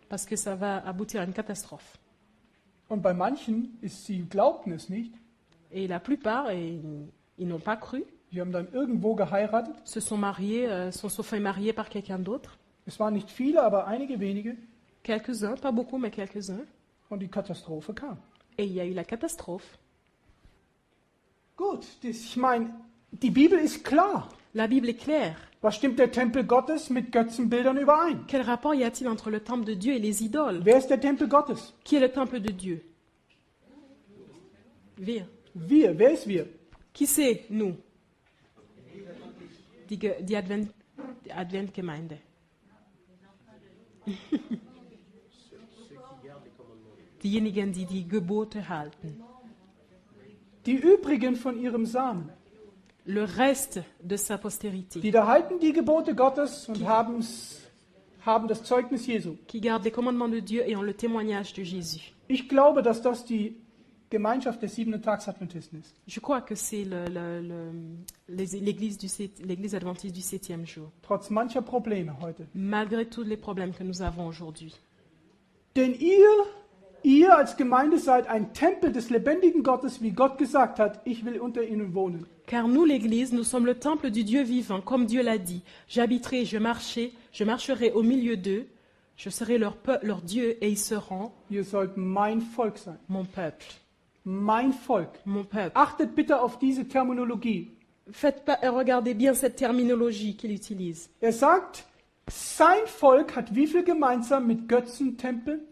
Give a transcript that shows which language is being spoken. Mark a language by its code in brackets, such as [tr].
[fr] parce que ça va aboutir à une catastrophe. [de] Und bei manchen sie glaubten es nicht, [fr] Et la plupart, ils n'ont pas cru, [de] die haben dann irgendwo geheiratet. [fr] se sont mariés, sont fait marier par quelqu'un d'autre. [de] Es waren nicht viele, aber einige wenige. [fr] Quelques-uns, pas beaucoup, mais quelques-uns. [de] Und die Katastrophe kam. [fr] Et il y a eu la catastrophe. [de] Gut, ich meine, die Bibel ist klar. [fr] La Bible est claire. [de] Was stimmt der Tempel Gottes mit Götzenbildern überein? [fr] Quel rapport y a-t-il entre le temple de Dieu et les idoles? [de] Wer ist der Tempel Gottes? [fr] Qui est le temple de Dieu? [de] Wir. Wir. Wer ist wir? [fr] Qui c'est, nous? [de] Die Adventgemeinde. Diejenigen, die die Gebote halten. Die übrigen von ihrem Samen. [fr] Le reste de sa postérité. [de] Die da halten die Gebote Gottes und haben das Zeugnis Jesu. [fr] Qui gardent les commandements de Dieu et ont le témoignage de Jésus. [de] Ich glaube, dass das die Gemeinschaft der 7-Tags-Adventisten ist. [fr] Je crois que c'est l'église adventiste du 7e jour. [de] Trotz mancher Probleme heute. [fr] Malgré tous les problèmes que nous avons aujourd'hui. [de] Denn ihr als Gemeinde seid ein Tempel des lebendigen Gottes, wie Gott gesagt hat, ich will unter ihnen wohnen. [fr] Car nous, l'Église, nous sommes le temple du Dieu vivant, comme Dieu l'a dit. J'habiterai, je marcherai au milieu d'eux, je serai leur Dieu et ils seront [de] Ihr sollt mein Volk sein. [fr] mon peuple. [de] Mein Volk. [fr] Mon peuple. [de] Achtet bitte auf diese Terminologie. [fr] Regardez bien cette terminologie qu'il utilise. [de] Er sagt, sein Volk hat wie viel gemeinsam mit Götzentempeln,